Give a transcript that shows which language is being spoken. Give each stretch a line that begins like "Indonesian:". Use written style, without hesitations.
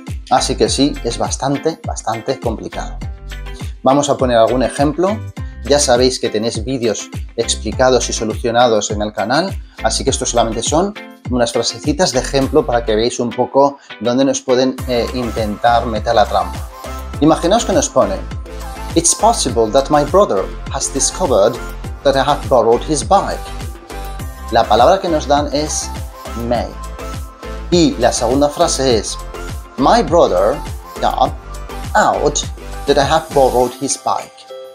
Spanish: Así que sí, es bastante complicado. Vamos a poner algún ejemplo. Ya sabéis que tenéis vídeos explicados y solucionados en el canal, así que esto solamente son unas frasecitas de ejemplo para que veáis un poco dónde nos pueden intentar meter la trampa. Imaginaos que nos pone
English: It's possible that my brother has discovered that I have borrowed his bike.
Spanish: La palabra que nos dan es may. Y la segunda frase es
English: My brother got out that I have borrowed his bike.